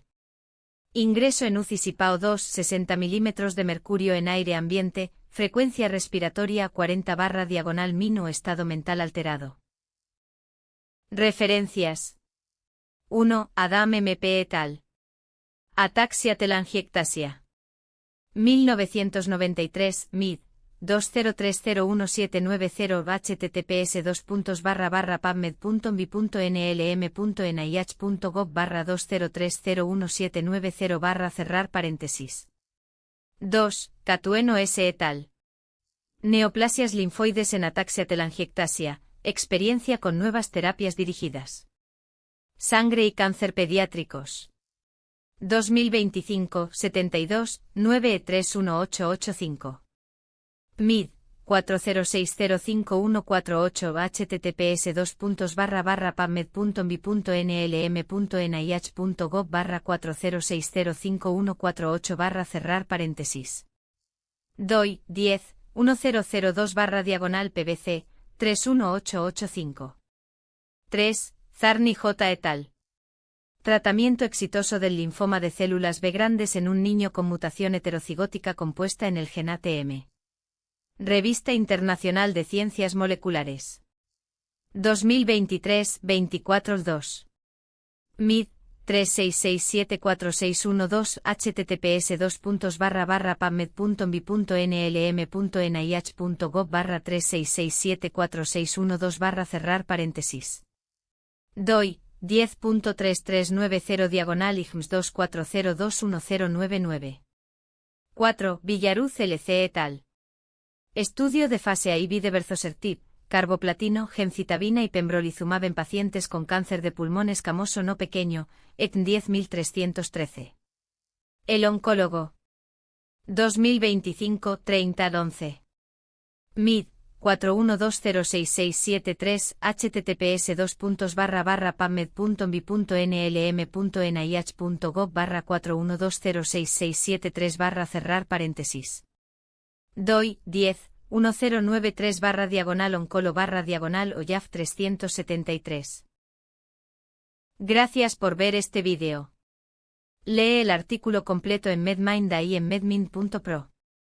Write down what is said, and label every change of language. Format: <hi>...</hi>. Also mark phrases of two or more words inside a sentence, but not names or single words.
<es>Ingreso en UCI SIPAO2 60 mm de mercurio en aire ambiente, frecuencia respiratoria 40 barra diagonal min o estado mental alterado. Referencias. 1. Adam MP et al. Ataxia telangiectasia. 1993, MID. 20301790 https://pubmed.nlm.nih.gov 20301790 cerrar paréntesis. 2. Catueno S. et al. Neoplasias linfoides en ataxia telangiectasia, experiencia con nuevas terapias dirigidas. Sangre y cáncer pediátricos. 2025, 72, 9E31885. MID. 40605148 https://pubmed.nlm.nih.gov 40605148 cerrar paréntesis. DOI 10 1002 diagonal PBC 31885. 3. Zarni J. et al. Tratamiento exitoso del linfoma de células B grandes en un niño con mutación heterocigótica compuesta en el gen ATM. Revista Internacional de Ciencias Moleculares. 2023, 24-2. MID. 36674612 https://pubmed.nlm.nih.gov 36674612 cerrar paréntesis. DOI 10.3390 diagonal IGMS 240210099. 4. Villaruz LC et al. Estudio de fase IV de berzosertib, carboplatino, gemcitabina y pembrolizumab en pacientes con cáncer de pulmón escamoso no pequeño, ECN 10313. El oncólogo. 2025, 30-11. MID. 41206673 https://pubmed.nlm.nih.gov 41206673 cerrar paréntesis. DOI 10 1093 diagonal oncolo diagonal OYAF 373. Gracias por ver este vídeo. Lee el artículo completo en MedMinda y en medmind.pro.</es>